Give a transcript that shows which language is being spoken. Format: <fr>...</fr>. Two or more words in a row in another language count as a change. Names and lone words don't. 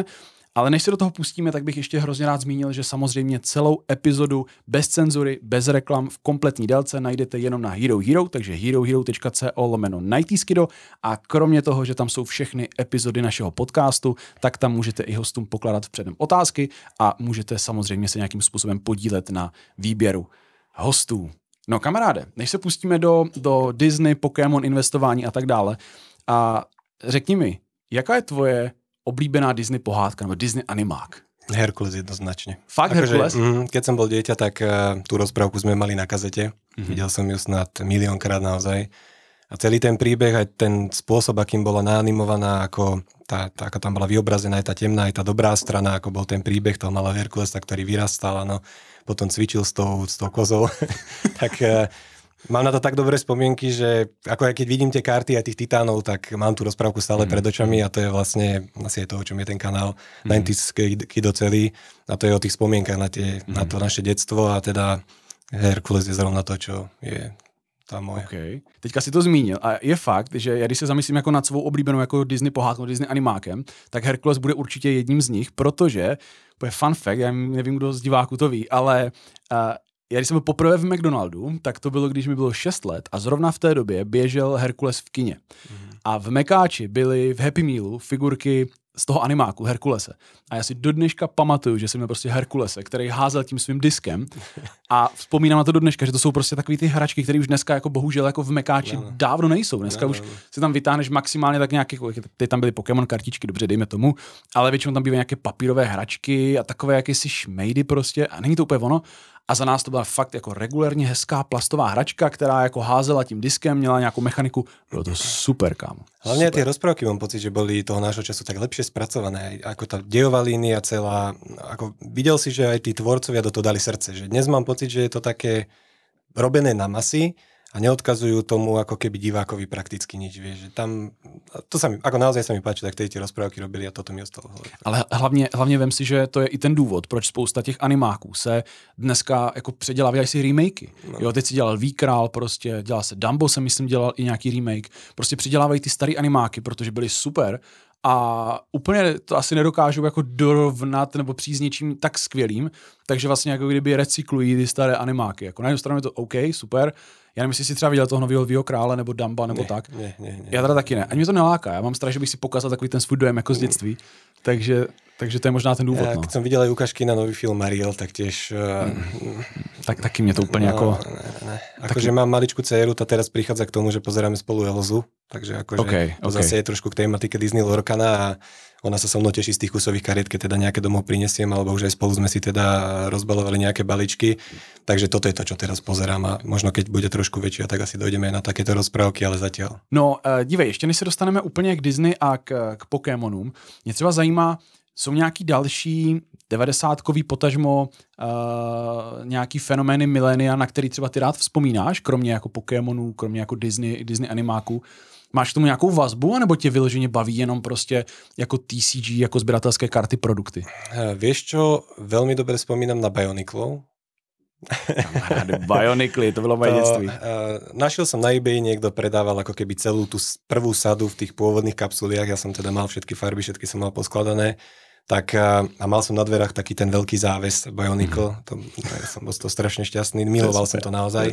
<cs>Ale než se do toho pustíme, tak bych ještě hrozně rád zmínil, že samozřejmě celou epizodu bez cenzury, bez reklam v kompletní délce najdete jenom na Hero Hero, takže herohero.co/nightyskido a kromě toho, že tam jsou všechny epizody našeho podcastu, tak tam můžete i hostům pokládat předem otázky a můžete samozřejmě se nějakým způsobem podílet na výběru hostů. No kamaráde, než se pustíme do Disney, Pokémon, investování a tak dále, a řekni mi, jaká je tvoje oblíbená Disney pohádka nebo Disney animák?</cs> <sk>Herkules jednoznačne.</sk> <cs>Fakt Herkules?</cs> <sk>Keď som bol dieťa, tak tú rozprávku sme mali na kazete. Videl som ju snad miliónkrát naozaj. A celý ten príbeh, aj ten spôsob, akým bola naanimovaná, ako tam bola vyobrazená aj tá temná, aj tá dobrá strana, ako bol ten príbeh toho malého Herkulesa, ktorý vyrastal, no, potom cvičil s tou kozou. Tak mám na to tak dobré spomienky, že ako aj keď vidím tie karty a tých titánov, tak mám tú rozprávku stále pred očami a to je vlastne asi aj to, o čom je ten kanál 90's Kido celý a to je o tých spomienkach na to naše detstvo a teda Herkules je zrovna to, čo je tam moje.</sk> <cs>Okay. Teďka si to zmínil a je fakt, že já když se zamyslím jako nad svou oblíbenou jako Disney pohádkou, Disney animákem, tak Herkules bude určitě jedním z nich, protože, to je</cs> <en>fun fact,</en> <cs>já nevím, kdo z diváků to ví, ale já když jsem byl poprvé v McDonaldu, tak to bylo, když mi bylo 6 let a zrovna v té době běžel Herkules v kině. A v Mekáči byly v Happy Mealu figurky z toho animáku Herkulese. A já si do dneška pamatuju, že jsem měl prostě Herkulese, který házel tím svým diskem a vzpomínám na to do dneška, že to jsou prostě takový ty hračky, které už dneska jako bohužel jako v Mekáči dávno nejsou. Dneska už si tam vytáhneš maximálně tak nějaké, teď tam byly Pokémon kartičky, dobře, dejme tomu, ale většinou tam bývají nějaké papírové hračky a takové jakési šmejdy prostě a není to úplně ono. A za nás to byla fakt jako regulérně hezká plastová hračka, která jako házela tím diskem, měla nějakou mechaniku. Bylo to super, kámo.</cs> <sk>Hlavne tie rozprávky mám pocit, že boli toho nášho času tak lepšie spracované. Ako tá dejová línia celá. Ako videl si, že aj tí tvorcovia do toho dali srdce. Že dnes mám pocit, že je to také robené na masy a neodkazujú tomu ako keby divákovi prakticky nič, vieš, že tam, to sa mi, ako naozaj sa mi páči, tak tie rozprávky robili a toto mi ostalo.</sk> <cs>Ale hlavně vem si, že to je i ten důvod, proč spousta těch animáků se dneska jako předělávají si remakey. No. Jo, teď si dělal Výkrál, prostě dělal se Dumbo, jsem myslím dělal i nějaký remake, prostě předělávají ty starý animáky, protože byly super a úplně to asi nedokážou jako dorovnat nebo přijít s něčím tak skvělým, takže vlastně jako kdyby recyklují ty staré animáky. Jako na jednu stranu je to OK, super. Já nevím, jestli si třeba viděl toho nového Krále nebo Dumba nebo tak. Ne. Já teda taky ne. Ani mě to neláká. Já mám strach, že bych si pokazal takový ten svůj dojem jako z dětství. Takže Takže to je možná ten důvod. No.</cs> <sk>Keď som videl aj ukážky na nový film Mariel, tak tiež...</sk> <cs>Tak taky mě to úplně jako... Ne.</cs> <sk>Akože mám maličku dceru, tá teraz prichádza k tomu, že pozeráme spolu Elzu, takže akože to zase je trošku k tematike Disney Lorcana a ona sa so mnou teší z tých kusových kariet, keď teda nejaké domov prinesiem, alebo už aj spolu sme si teda rozbalovali nejaké baličky. Takže toto je to, čo teraz pozerám a možno keď bude trošku väčšia, tak asi dojdeme na takéto rozprávky, ale zatiaľ.</sk> <cs>No, dívej, ještě než se dostaneme úplně k Disney a k Pokémonům, mě třeba zajímá, jsou nějaký další 90kový potažmo nějaký fenomény milénia, na který třeba ty rád vzpomínáš, kromě jako Pokémonů, kromě jako Disney animáků. Máš k tomu nějakou vazbu, anebo tě vyloženě baví jenom prostě jako TCG, jako sběratelské karty produkty?</cs> <sk>Vieš čo, veľmi dobre spomínam na Bioniclov.</sk> <cs>Bionicly, to bylo moje dětství.</cs> <sk>Našiel som na eBay, niekto predával ako keby celú tú prvú sadu v tých pôvodných kapsuliach, ja som teda mal všetky farby, všetky som mal poskladané, tak a mal som na dverách taký ten veľký záves Bionicle, ja som bol z toho strašne šťastný, miloval som to naozaj.</sk>